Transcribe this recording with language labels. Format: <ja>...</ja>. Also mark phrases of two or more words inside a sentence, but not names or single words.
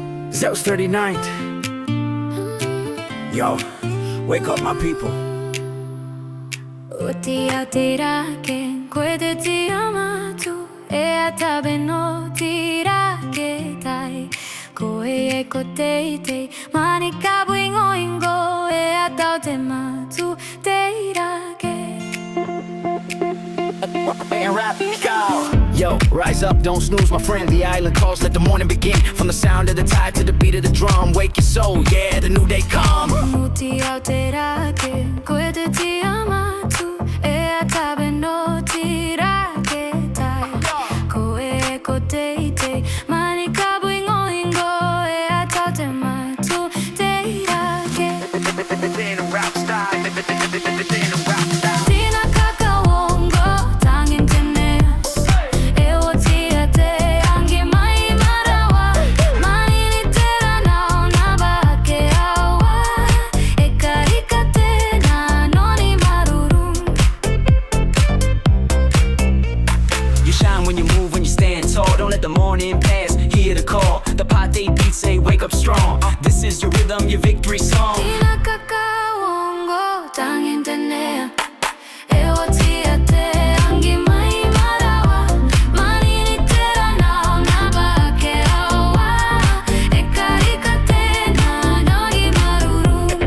<en>Zeus 39th. Yo, wake up my people.</en> <gil>Uti Ao Teirake, koe te tiamatu, e a tabe no tirake tai. Koe e ko teitei, mani ka buingo ingo, e a tau te matu teirake.</gil> <en>And rap, go. Yo, rise up, don't snooze, my friend. The island calls, let the morning begin. From the sound of the tide to the beat of the drum. Wake your soul, yeah, the new day come.</en> <gil>Uti Ao Teirake, koe te tiamatu, e a tabe no tirake tai. Koe e ko teitei, mani ka buingo ingo, e a tau te matu teirake. Tina kakawongo, tangin tenea, e o tia te angi mai marawa. Mani ni tera nao na bake awa, e karika te na noni maruru.</gil> <en>You shine when you move, when you stand tall. Don't let the morning pass, hear the call. The pot they beat say wake up strong. This is your rhythm, your victory song.</en> <gil>Tina kakawongo, tangin tenea, e o tia te angi mai marawa. Mani ni tera nao na bake awa, e karika te na noni maruru.</gil>